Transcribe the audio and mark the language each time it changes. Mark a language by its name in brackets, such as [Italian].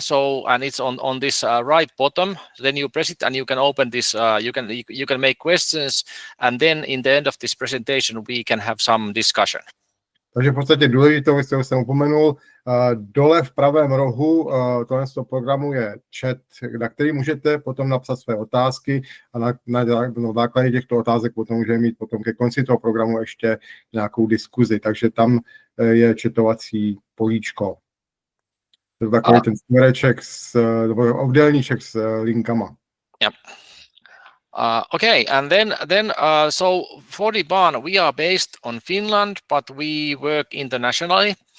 [English] So, and it's on this right bottom. Then you press it and you can open this. You can make questions, and then in the end of this presentation, we can have some discussion. [Czech] Takže v podstatě důležitou věc, kterou jsem upomenul, dole v pravém rohu tohoto programu je chat, na který můžete potom napsat své otázky a na základě těchto otázek potom můžeme mít potom ke konci toho programu ještě nějakou diskuzi. Takže tam je chatovací políčko. To je takový ten směreček, obdélníček s linkama. [English] Yep. Okay, and then so 4dBarn, we are based on Finland, but we work internationally.